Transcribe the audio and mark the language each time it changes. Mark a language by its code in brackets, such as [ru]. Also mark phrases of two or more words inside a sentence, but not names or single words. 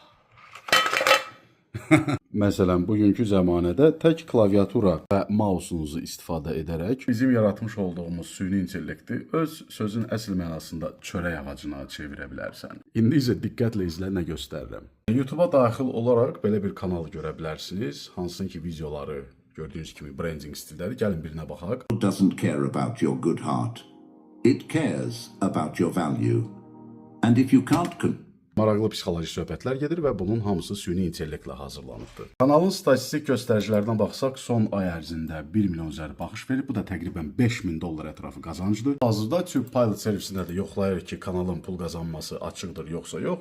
[az] Məsələn, bugünkü zəmanədə tək klaviatura və mausunuzu istifadə edərək bizim yaratmış olduğumuz süni intellekti öz sözün əsl mənasında çörək ağacına çevirə bilərsən. İndi isə diqqətlə izlə, nə göstərirəm. YouTube-a daxil olaraq belə bir kanal görə bilərsiniz. Hansın ki, videoları gördüyünüz kimi branding stilləri. Gəlin birinə baxaq. [en] Doesn't care about your good heart. It cares about your value. And if you can't [az] Maraqlı psixoloji söhbətlər gedir və bunun hamısı süni intellektlə hazırlanıbdır. Kanalın statistik göstəricilərinə baxsaq, son ay ərzində 1 milyon üzəri baxış verib. Bu da təqribən $5000 ətrafı qazancdır. Hazırda Tube Pilot servisində də yoxlayırıq ki, kanalın pul qazanması açıqdır yoxsa yox.